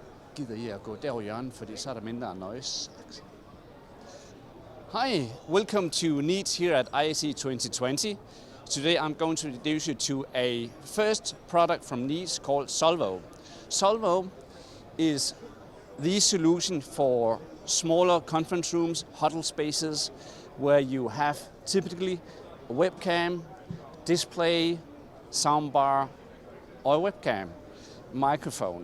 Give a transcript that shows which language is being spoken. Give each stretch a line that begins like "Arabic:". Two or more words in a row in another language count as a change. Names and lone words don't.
Danish: Gider I at gå derover i hjørnet, fordi så er der mindre noise.
English: Hi, welcome to Neets here at ISE 2020. Today I'm going to introduce you to a first product from Neets called Solvo. Solvo is the solution for smaller conference rooms, huddle spaces, where you have typically a webcam, display, soundbar, or a webcam, microphone.